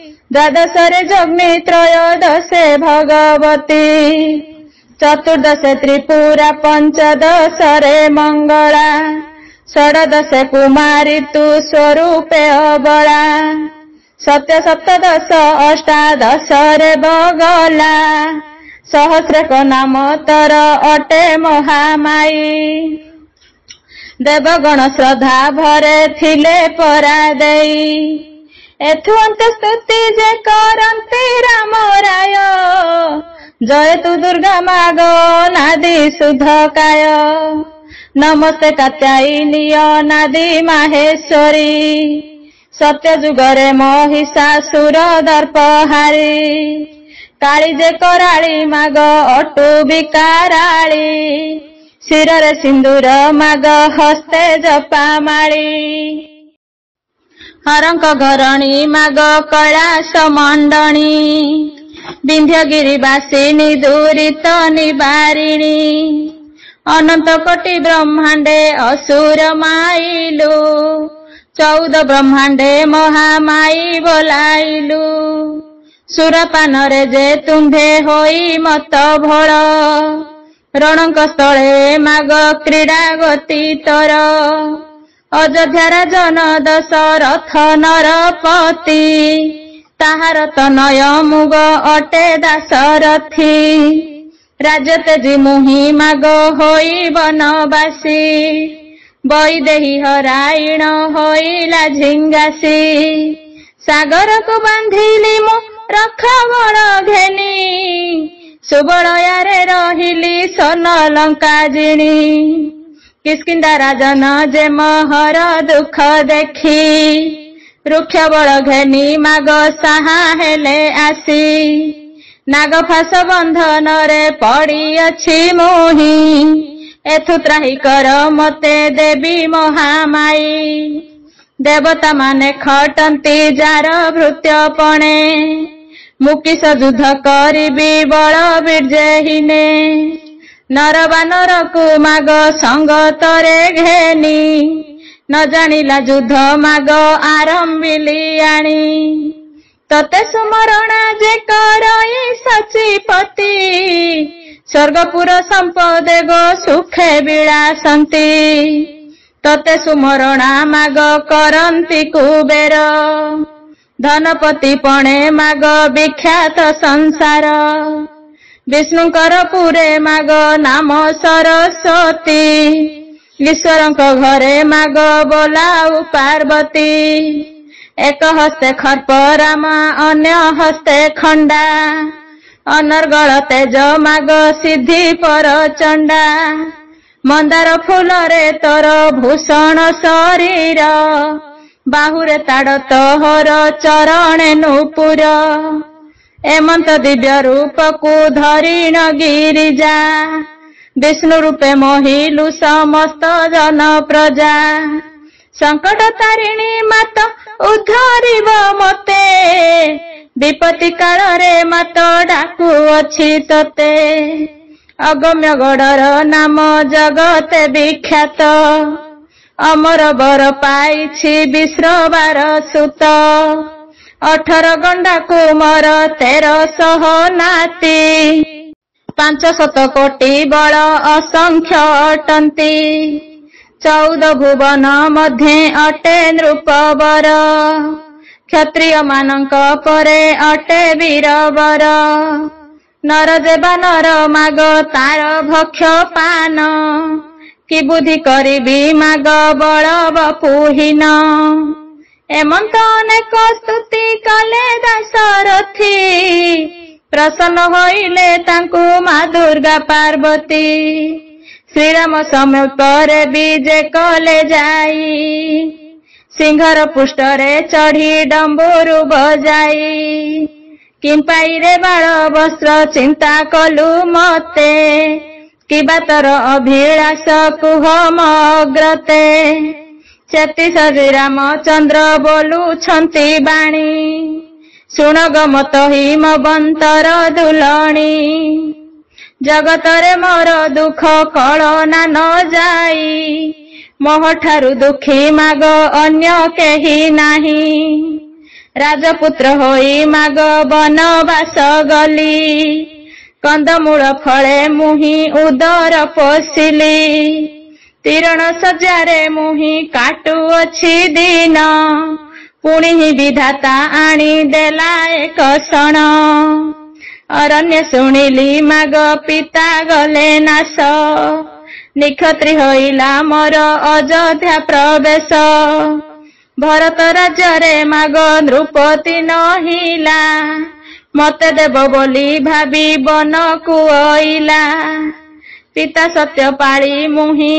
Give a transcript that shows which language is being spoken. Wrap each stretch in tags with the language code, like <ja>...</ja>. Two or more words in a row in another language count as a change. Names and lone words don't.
<or>ଦ୍ୱାଦଶରେ ଜଗ୍ନି ତ୍ରୟୋଦଶେ ଭଗବତୀ ଚତୁର୍ଦଶେ ତ୍ରିପୁରା ପଞ୍ଚଦଶରେ ମଙ୍ଗଳା ଷୋଡ଼ଶେ କୁମାରୀ ତୁ ସ୍ୱରୂପେ ଅବଳା ସତ୍ୟ ସପ୍ତଦଶ ଅଷ୍ଟାଦଶରେ ବଗଳା ସହସ୍ରକ ନାମ ତର ଅଟେ ମହାମାଈ ଦେବଗଣ ଶ୍ରଦ୍ଧା ଭରେ ଥିଲେ ପରା ଦେଇ ଏଥୁ ଅନ୍ତ ସ୍ତୁତି ଯେ କରନ୍ତି ରାମ ରାୟ ଜୟ ତୁ ଦୁର୍ଗା ମାଗୋ ନାଦୀ ଶୁଦ୍ଧ କାୟ ନମସ୍ତେ କାତ୍ୟାୟିନୀ ନାଦୀ ମାହେଶ୍ୱରୀ ସତ୍ୟ ଯୁଗରେ ମହିଷାସୁର ଦର୍ପହାରୀ କାଳୀ ଯେ କରାଳୀ ମାଗ ଅଟୁ ବିକରାଳୀ ଶିରରେ ସିନ୍ଦୂର ମାଗ ହସ୍ତେ ଜପାମାଳୀ ହରଙ୍କ ଘରଣୀ ମାଗ କୈଳାସ ମଣ୍ଡଣୀ ବିନ୍ଧ୍ୟଗିରି ବାସିନୀ ଦୁରିତ ନିବାରିଣୀ ଅନନ୍ତ କୋଟି ବ୍ରହ୍ମାଣ୍ଡେ ଅସୁର ମାଇଲୁ 14 ବ୍ରହ୍ମାଣ୍ଡେ ମହାମାଈ ବୋଲାଇଲୁ ସୁରପାନରେ ଯେ ତୁମ୍ଭେ ହୋଇ ମତ ଭୋଳ ରଣଙ୍କ ସ୍ଥଳେ ମାଗ କ୍ରୀଡ଼ା ଗତି ତର ଅଯୋଧ୍ୟାର ଜନ ଦଶରଥ ନରପତି ତାହାର ତନୟ ମୁଗ ଅଟେ ଦାଶରଥୀ ରାଜ୍ୟ ତେଜି ମୁହି ମାଗ ହୋଇ ବନବାସୀ ବୈଦେହୀ ହରାଇଣ ହୋଇଲା ଝିଙ୍ଗାସୀ ସାଗର କୋ ବାନ୍ଧିଲି ମୁ ରଖା ବଡ଼ ଘେନି ସୁବଳୟାରେ ରହିଲି ସୋନ ଲଙ୍କା ଜିଣି କିଷ୍କିନ୍ଧା ରାଜନ ଯେ ମହର ଦୁଖ ଦେଖି ରୁକ୍ଷ ବଳ ଘେନି ମାଗ ସାହା ହେଲେ ଆସି ନାଗଫାସ ବନ୍ଧନ ରେ ପଡ଼ି ଅଛି ମୋହି ଏଥୁ ତ୍ରାହି କର ମତେ ଦେବୀ ମହାମାଈ ଦେବତା ମାନେ ଖଟନ୍ତି ଯାର ଭୃତ୍ୟପଣେ ମୁକିସ ଯୁଦ୍ଧ କରିବି ବଳ ବୀର୍ଯ୍ୟହୀନେ ନର ବାନର କୋ ମାଗ ସଙ୍ଗତରେ ଘେନି ନ ଜାଣିଲା ଯୁଦ୍ଧ ମାଗ ଆରମ୍ଭିଲି ଆଣି ତତେ ସୁମରଣା ଯେ କରଇ ଶଚୀପତି ସ୍ୱର୍ଗପୁର ସମ୍ପଦେ ଗୋ ସୁଖେ ବିଳାସନ୍ତି ତତେ ସୁମରଣା ମାଗ କରନ୍ତି କୁବେର ଧନପତି ପଣେ ମାଗ ବିଖ୍ୟାତ ସଂସାର ବିଷ୍ଣୁକର ପୁରେ ମାଗ ନାମ ସରସ୍ୱତୀ ଈଶ୍ୱରଙ୍କ ଘରେ ମାଗ ବୋଲାଉ ପାର୍ବତୀ ଏକ ହସ୍ତେ ଖର୍ପ ରାମା ଅନ୍ୟ ହସ୍ତେ ଖଣ୍ଡା ଅନର୍ଗଳ ତେଜ ମାଗ ସିଦ୍ଧି ପର ଚଣ୍ଡା ମନ୍ଦାର ଫୁଲ ରେ ତୋର ଭୂଷଣ ଶରୀର ବାହୁରେ ତାଡ଼ ତୋହର ଚରଣେ ନୁପୁର ଏମନ୍ତ ଦିବ୍ୟ ରୂପ କୋ ଧରିଣ ଗିରିଜା ବିଷ୍ଣୁ ରୂପେ ମୋହିଲୁ ସମସ୍ତ ଜନ ପ୍ରଜା ସଙ୍କଟ ତାରିଣୀ ମାତ ଉଦ୍ଧରିବ ମତେ ବିପତ୍ତି କାଳ ରେ ମାତ ଡାକୁ ଅଛି ତତେ ଅଗମ୍ୟ ଗଡ଼ର ନାମ ଜଗତେ ବିଖ୍ୟାତ ଅମର ବର ପାଇଛି ବିଶ୍ରବାର ସୁତ 18 ଗଣ୍ଡା କୁମର 1300 ନାତି 500 କୋଟି ବଳ ଅସଂଖ୍ୟ ଅଟନ୍ତି 14 ଭୁବନ ମଧ୍ୟେ ଅଟେ ନୃପବର କ୍ଷତ୍ରିୟ ମାନକ ପରେ ଅଟେ ବୀରବର ନର ଦେବା ନର ମାଗ ତାର ଭକ୍ଷ ପାନ କି ବୁଦ୍ଧି କରିବି ମାଗ ବଳ ବପୁହୀନ ଏମନ୍ତ ଅନେକ ସ୍ତୁତି କଲେ ଦାଶରଥୀ ପ୍ରସନ୍ନ ହୋଇଲେ ତାଙ୍କୁ ମା ଦୁର୍ଗା ପାର୍ବତୀ ଶ୍ରୀରାମ ସମୀପରେ ବିଜେ କଲେ ଯାଇ ସିଂହର ପୁଷ୍ଟରେ ଚଢ଼ି ଡମ୍ବୁରୁ ବଜାଇ କିମ୍ପାଇ ରେ ବାଳ ବସ୍ତ୍ର ଚିନ୍ତା କଲୁ ମତେ କି ବାତର ଅଭିଳାଷ କୁହ ମଗ୍ରତେ ଚେତି ଶ୍ରୀରାମଚନ୍ଦ୍ର ବୋଲୁଛନ୍ତି ବାଣୀ ଶୁଣ ଗମତ ହିମବନ୍ତର ଦୁଲଣୀ ଜଗତରେ ମୋର ଦୁଖ କଳନା ନ ଯାଇ ମୋହ ଠାରୁ ଦୁଖୀ ମାଗ ଅନ୍ୟ କେହି ନାହି ରାଜପୁତ୍ର ହୋଇ ମାଗ ବନବାସ ଗଲି କନ୍ଦମୂଳ ଫଳେ ମୁହି ଉଦର ପୋଷିଲି ତୀରଣ ସଜ୍ଜାରେ ମୁହି କାଟୁଅଛି ଦିନ ପୁଣି ବିଧାତା ଆଣି ଦେଲା ଏକ କ୍ଷଣ ଅରଣ୍ୟ ଶୁଣିଲି ମାଗ ପିତା ଗଲେ ନାଶ ନିକ୍ଷତ୍ରୀ ହୋଇଲା ମୋର ଅଯୋଧ୍ୟା ପ୍ରବେଶ ଭରତ ରାଜ୍ୟ ମାଗ ନୃପତି ନହିଲା ମତେ ଦେବ ବୋଲି ଭାବି ବନ କୋ ଅଇଲା ପିତା ସତ୍ୟ ପାଳି ମୁହି</or>